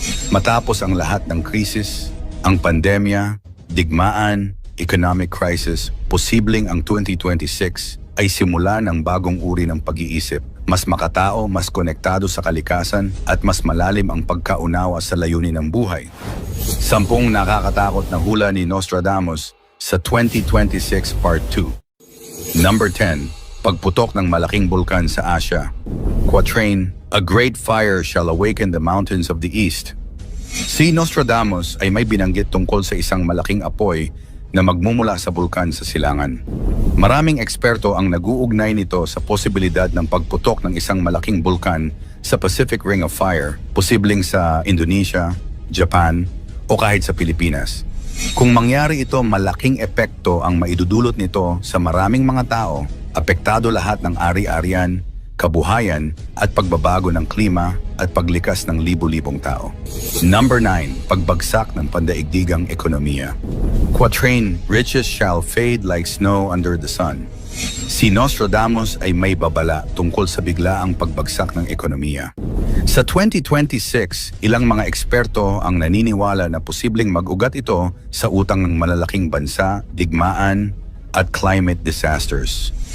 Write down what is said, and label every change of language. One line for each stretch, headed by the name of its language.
Filipino: Matapos ang lahat ng krisis, ang pandemya, digmaan, economic crisis, posibleng ang 2026 ay simula ng bagong uri ng pag-iisip, mas makatao, mas konektado sa kalikasan at mas malalim ang pagkaunawa sa layunin ng buhay. 10 nakakatakot na hula ni Nostradamus sa 2026 Part 2.
English: Number 10,
Filipino: pagputok ng malaking bulkan sa Asia.
English: Quatrain, a great fire shall awaken the mountains of the east.
Filipino: Si Nostradamus ay may binanggit tungkol sa isang malaking apoy na magmumula sa bulkan sa silangan. Maraming eksperto ang nag-uugnay nito sa posibilidad ng pagputok ng isang malaking bulkan sa Pacific Ring of Fire, posibleng sa Indonesia, Japan, o kahit sa Pilipinas. Kung mangyari ito, malaking epekto ang maidudulot nito sa maraming mga tao, apektado lahat ng ari-arian, kabuhayan at pagbabago ng klima at paglikas ng libu-libong tao.
English: Number 9,
Filipino: pagbagsak ng pandaigdigang ekonomiya.
English: Quatrain, riches shall fade like snow under the sun.
Filipino: Si Nostradamus ay may babala tungkol sa biglaang pagbagsak ng ekonomiya. Sa 2026, ilang mga eksperto ang naniniwala na posibleng mag-ugat ito sa utang ng malalaking bansa, digmaan, at climate disasters.